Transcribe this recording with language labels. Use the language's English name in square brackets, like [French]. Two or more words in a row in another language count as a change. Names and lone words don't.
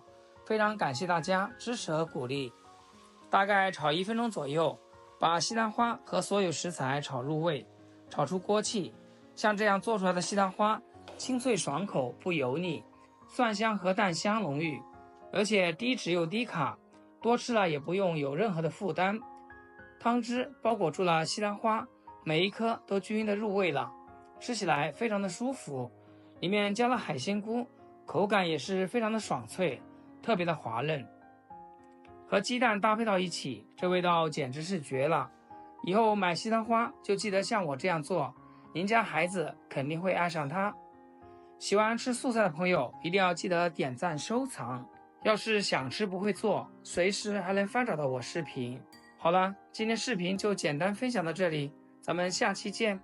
[Chinese] 非常感謝大家支持和鼓勵。大概炒1分鐘左右，把西蘭花和所有食材炒入味，炒出锅氣。像這樣做出來的西蘭花，清脆爽口，不油膩，蒜香和蛋香濃郁，而且低脂又低卡，多吃了也不用有任何的負擔。湯汁包裹住了西蘭花，每一顆都均匀的入味了，吃起來非常的舒服。裡面加了海鮮菇，口感也是非常的爽脆，特別的滑嫩。和雞蛋搭配到一起，這味道簡直是絕了。以後買西蘭花就記得像我這樣做，您家孩子肯定會愛上它。喜歡吃素菜的朋友一定要記得點讚收藏。要是想吃不會做，隨時還能翻找到我視頻。好了，今天視頻就簡單分享到這裡，咱們下期見。